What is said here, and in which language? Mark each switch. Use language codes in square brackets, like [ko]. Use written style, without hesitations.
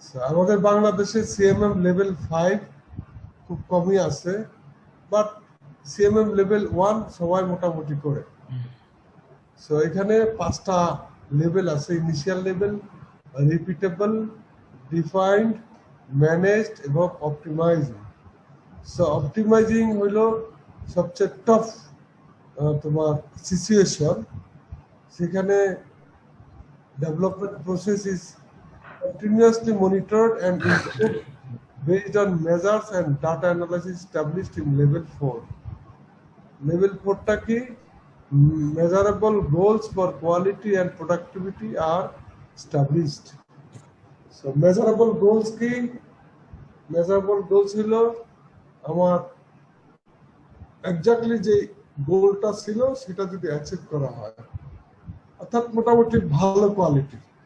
[bn] আমাদের বাংলাদেশে CMM level 5 খুব কমই আছে, বাট সিএমএম লেভেল 1 সবাই মোটামুটি করে। সো এখানে 5টা লেভেল আছে: initial level, repeatable, defined, managed এবং অপটিমাইজিং। সো অপটিমাইজিং হলো সবচেয়ে টফ তোমার সিচুয়েশন, সেখানে [en] development process is continuously monitored and improved based on measures and data analysis established in level 4. Level 4 [bn] টা কি? [en] Measurable goals for quality and productivity are established. So measurable goals কি? [bn] Measurable goals হলো আমার exactly যে গোলটা ছিল সেটা যদি অ্যাচিভ করা হয়, অর্থাৎ মোটামুটি ভালো কোয়ালিটি।